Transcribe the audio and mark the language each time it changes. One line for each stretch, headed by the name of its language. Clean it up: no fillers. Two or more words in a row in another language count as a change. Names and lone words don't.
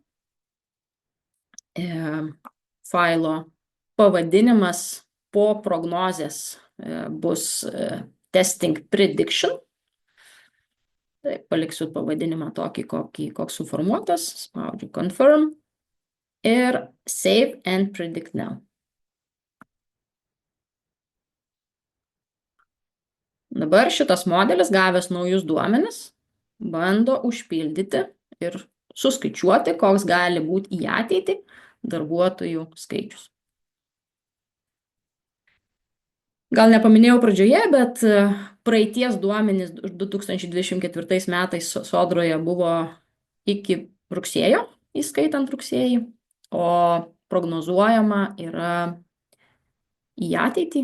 Lithuanian: Failo pavadinimas po prognozės bus
English: testing prediction.
Lithuanian: Tai paliksiu pavadinimą tokį, koks suformuotas. Spaudžiu confirm ir
English: save and predict now.
Lithuanian: Dabar šitas modelis, gavęs naujus duomenis, bando užpildyti ir suskaičiuoti, koks gali būti į ateitį darbuotojų skaičius. Gal nepaminėjau pradžioje, bet praeities duomenys 2024 metais sodroje buvo iki rugsėjo, įskaitant rugsėjį, o prognozuojama yra į ateitį.